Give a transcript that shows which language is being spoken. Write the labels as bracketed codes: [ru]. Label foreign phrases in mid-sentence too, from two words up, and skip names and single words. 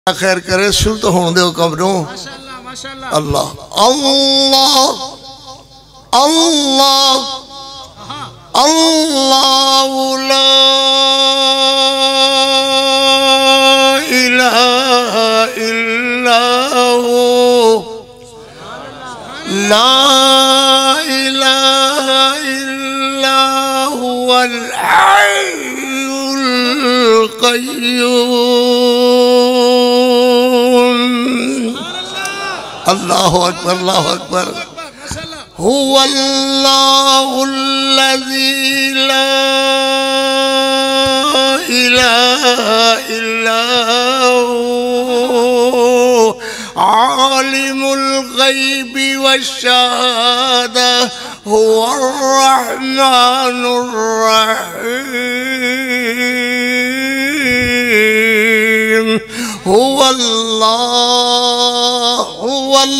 [pa] خیر کرے شروع تو ہون دے قبروں [ar] اللہ اللہ اللہ اللہ لا الہ الا ہو لا الہ الا هو الحي القيوم اللہ اکبر اللہ اکبر هو الله الذي لا إله إلا هو عالم الغيب والشهادة هو الرحمن الرحيم هو الله هو